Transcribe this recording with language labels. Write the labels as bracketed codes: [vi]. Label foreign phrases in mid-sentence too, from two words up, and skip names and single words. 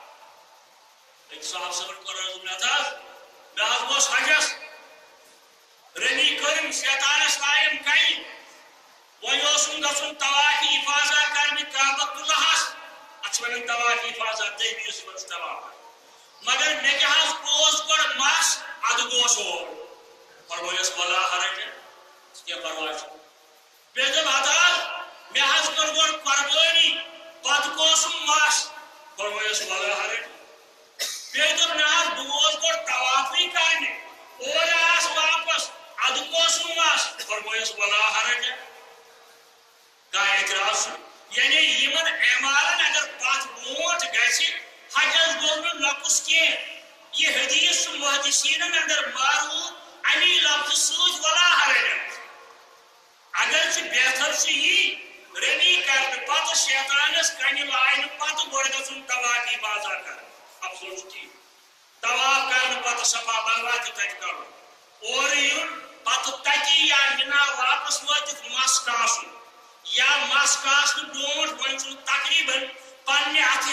[ks] أکۍ صاحب صٲبن کوٚر عرض مےٚ حظ گوٚژھ حجس رمی کٔرٕم شیطانس لایِم کنہِ وۄنۍ اوسُم گژھُن طواف افاظہ کرنہِ کعبۃ اللہس اتھ چھِ ونان طواف افاظہ دویمِس منٛز طواف مگر مےٚ کیٛاہ حظ اوس گۄڈٕ مس ادٕ گوس اور فرمٲیس [ar] ولا حرج [ks] کینٛہہ پرواے چھُنہٕ بیٚیہِ دوٚپ ہتہٕ حظ مےٚ حظ کٔر گۄڈٕ قۄربٲنی پتہٕ گوسُم مس فرمٲیس [ar] ولا حرج [ks] بیٚیہِ دوٚپ نہ حظ بہٕ گوس گۄڈٕ طوافٕے کرنہِ اورٕ آس واپس ادٕ گوسُم مس فرمٲیس [ar] ولا حرج [ks] کانٛہہ اعتراض چھُنہٕ یعنی یمن اعمالن اگر پتھ برونٛٹھ گژھِ حجس گوٚو نہٕ نقص کینٛہہ یہ حدیث چھُ محدثیٖنن اندر معروف امی لفظ سۭتۍ [ar] ولا حرج [ks] اگر چھُ بہتر چھُ یی رمی کرنہٕ پتہٕ شیطانس کنہِ لاینہٕ پتہٕ گۄڈٕ گژھُن طواف افاظہ کرُن افسوس چھُ ٹھیٖک طواف کرنہٕ پتہٕ صفا مروا تہِ تتہِ کرُن اورٕ یُن پتہٕ تتی یا مِنا واپس وٲتِتھ مس کاسُن یا مس کاسنہٕ برونٛٹھ وۄنۍ چھُنہٕ تقریٖبن پننہِ اتھٕ